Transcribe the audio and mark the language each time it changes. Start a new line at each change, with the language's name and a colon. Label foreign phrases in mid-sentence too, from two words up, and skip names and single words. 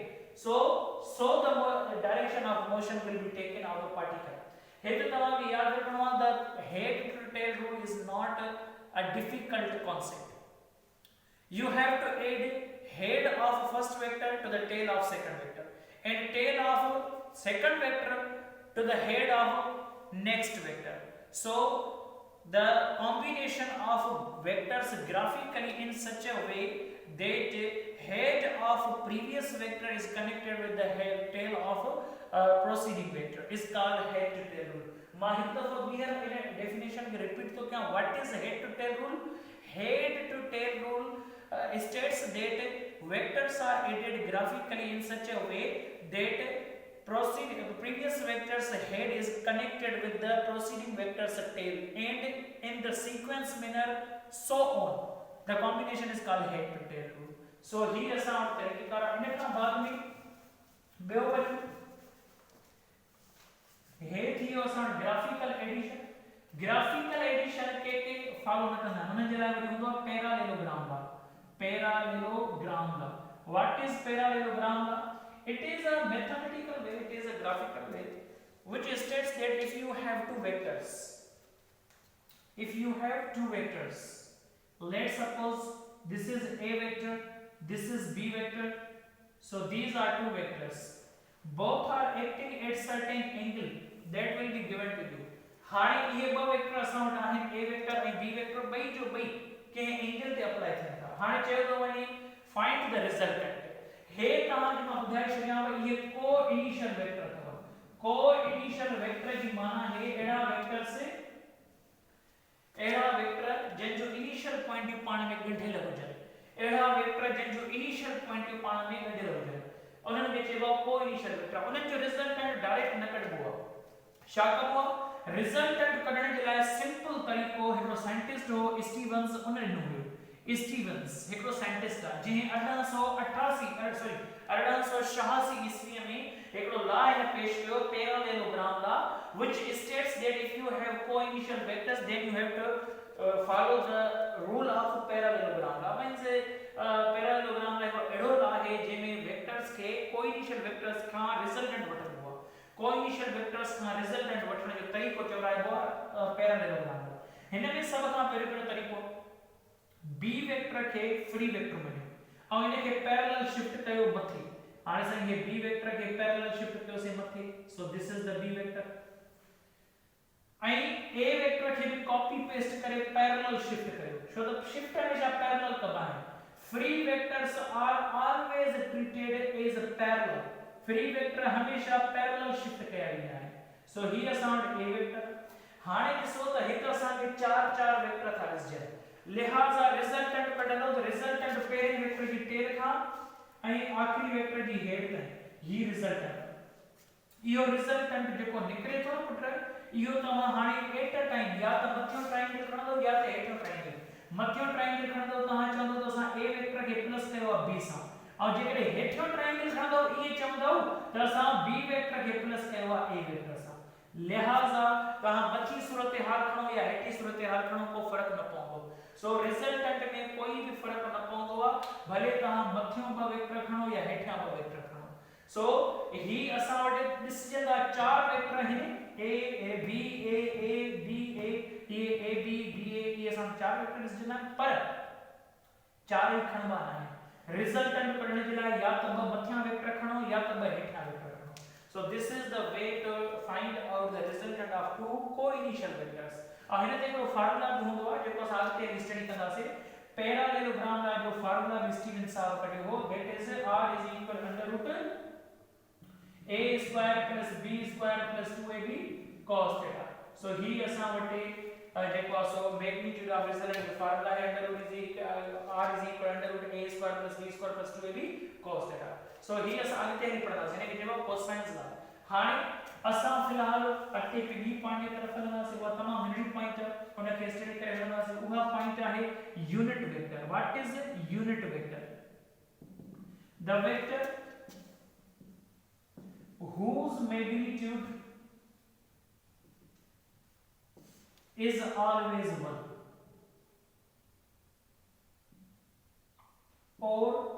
English: So the direction of motion will be taken of the particle. Here
Sindhi: तव्हांखे यादि रखणो आहे
English: the head to tail rule is not a difficult concept. You have to add head of first vector to the tail of second vector and tail of second vector to the head of next vector. So the combination of vectors graphically in such a way that head of previous vector is connected with the tail of proceeding vector is called head to tail rule.
Sindhi: माहिर दफा बियर डेफिनेशन के रिपीट तो क्या
English: what is head to tail rule states that vectors are added graphically in such a way that previous vector's head is connected with the proceeding vector's tail and in the sequence manner so on. The combination is called head to tail rule. So here
Sindhi: असां तरीक़ेकार इन खां बाद में ॿियो वरी हे थियो असां
English: graphical addition
Sindhi: के फॉलो न कंदा हुन जे लाइ वरी हूंदो
English: parallelogram law what is parallelogram law it is a mathematical way it is a graphical way which states that if you have two vectors if you have two vectors, let's suppose this is a vector, this is b vector, so these are two vectors, both are acting at certain angle that will be given to you.
Sindhi: हाणे ये ब वेक्टर असां वटि आहिनि a वेक्टर ऐं b वेक्टर ॿई जो ॿई कंहिं एंगल ते अप्लाई थियनि था। हाणे चयो थो वञे
English: find the resultant.
Sindhi: हे तव्हांखे मां ॿुधाए छॾियां इहे
English: co-initial vector
Sindhi: अथव।
English: co-initial vector
Sindhi: जी माना है अहिड़ा वेक्टर जंहिंजो
English: initial point
Sindhi: पाण में ॻंढियल हुजनि, अहिड़ा वेक्टर जंहिंजो
English: initial point
Sindhi: पाण में ॻंढियल हुजनि, उन्हनि खे चइबो आहे
English: co-initial vector.
Sindhi: उन्हनि जो
English: resultant direct
Sindhi: न कढिबो आहे। छा कबो आहे? रिजल्टेंट कढण जे लाइ सिंपल तरीक़ो हिकिड़ो साइंटिस्ट हो स्टीवन्स उन ॾिनो हुयो। स्टीवन्स हिकिड़ो साइंटिस्ट आहे जंहिं 1886 ईस्वी में हिकिड़ो लॉ पेश कयो,
English: parallelogram law, which states that if you have co-initial vectors then you have to follow the rule of parallelogram law. means parallelogram law
Sindhi: एड़ो लॉ है जंहिंमें वेक्टर्स खे
English: co-initial vectors
Sindhi: खां रिजल्टेंट वठणो आहे।
English: co-initial vectors
Sindhi: खां रिजल्टेंट वठण जो तरीक़ो चवराइबो आहे
English: parallelogram law.
Sindhi: हिन में सब खां पहिरियों तरीक़ो b वेक्टर खे
English: free vector
Sindhi: मञियो ऐं इन खे
English: parallel shift
Sindhi: कयो मथे। हाणे साईं हे b वेक्टर खे
English: parallel shift
Sindhi: कयोसीं मथे,
English: so this is the b vector.
Sindhi: ऐं a वेक्टर खे भी
English: copy paste
Sindhi: करे
English: parallel shift
Sindhi: कयो, छो त शिफ्ट हमेशा पैरेलल कबा है।
English: free vectors are always treated as a parallel. free vector
Sindhi: हमेशा
English: parallel shift
Sindhi: कया वेंदा आहिनि। सो ही असां वटि a वेक्टर। हाणे ॾिसो त हिकु असां खे चार वेक्टर था ॾिसजनि, लिहाज़ा रिजल्टेंट कढंदो त रिजल्टेंट पहिरें वेक्टर जी टेल खां ऐं आखिरी वेक्टर जी हेड ताईं ही रिजल्टेंट। इहो रिजल्टेंट जेको निकिरे थो पुट, इहो तव्हां हाणे
English: at a time
Sindhi: या त मथियों ट्रायंगल खणंदो या त हेठियों ट्रायंगल। मथियों ट्रायंगल खणंदो तव्हां चवंदो त असां a वेक्टर खे प्लस कयो आहे b सां, ऐं जेकॾहिं हेठियों ट्रायंगल खणंदो ईअं चवंदो त असां b वेक्टर खे प्लस कयो आहे a वेक्टर सां। लिहाज़ा तव्हां मथी सूरत हाल खणो या हेठी सूरत हाल खणो को फर्क न पवंदो। सो रिजल्टेंट में कोई भी फर्क न पवंदो आहे, भले तव्हां मथियों ब वेक्टर खणो या हेठियां ब वेक्टर खणो। सो ही असां वटि ॾिसजंदा चार वेक्टर आहिनि, a b a b a ये a b b a ये असां चार वेक्टर ॾिसजंदा, पर चार ही खणबा न आहिनि। रिजल्टेंट कढण जे लाइ या त ब मथियां वेक्टर खणो या त ब हेठियां वेक्टर खणो।
English: so this is the way to find out the resultant of two co-initial vectors.
Sindhi: और हिन ते हिकिड़ो फार्मूला बि हूंदो आहे जेको असां अॻिते स्टडी कंदासीं। पैरेललोग्राम लाइ जो फार्मूला बि स्टीवन साहब कढियो हो,
English: that is r = a square plus b square plus 2ab cos theta.
Sindhi: सो ही असां वटि जेको आहे सो
English: magnitude of resultant
Sindhi: जो फार्मूला है r =
English: a square plus b square plus 2ab cos theta.
Sindhi: सो ही असां अॻिते ही पढ़ंदासीं, हिन खे चइबो आहे
English: cosines law.
Sindhi: हाणे असां फिलहाल अॻिते ॿी पॉइंट जी तरफ़ हलंदासीं, उहा तमामु नंढी पॉइंट उन खे स्टडी करे हलंदासीं। उहा पॉइंट आहे
English: unit vector. what is unit vector? the vector whose magnitude is always 1 or